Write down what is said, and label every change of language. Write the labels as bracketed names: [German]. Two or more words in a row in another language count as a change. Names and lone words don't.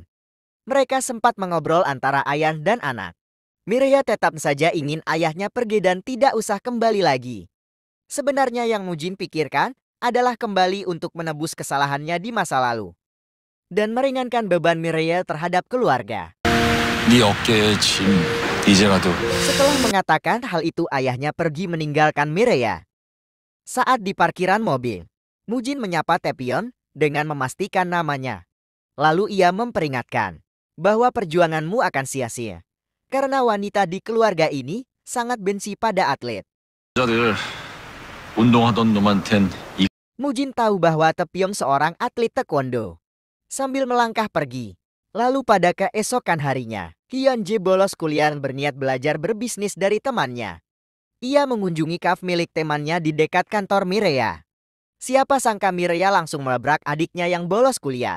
[Indonesian] Mereka sempat mengobrol antara ayah dan anak. Mireya tetap saja ingin ayahnya pergi dan tidak usah kembali lagi. Sebenarnya yang Mujin pikirkan adalah kembali untuk menebus kesalahannya di masa lalu dan meringankan beban Mireya terhadap keluarga. [Korean] 네 어깨에 짐 이제라도. [Indonesian] Setelah mengatakan hal itu, ayahnya pergi meninggalkan Mireya. Saat di parkiran mobil, Mujin menyapa Taepyeong dengan memastikan namanya. Lalu ia memperingatkan bahwa perjuanganmu akan sia-sia. Karena wanita di keluarga ini sangat benci pada atlet. [Korean] 여자들 운동하던 놈한텐 이 [Indonesian] Mujin tahu bahwa Taepyeong seorang atlet taekwondo. Sambil melangkah pergi. Lalu pada keesokan harinya, Hyun-jae bolos kuliah berniat belajar berbisnis dari temannya. Ia mengunjungi kafe milik temannya di dekat kantor Mireya. Siapa sangka Mireya langsung melabrak adiknya yang bolos kuliah.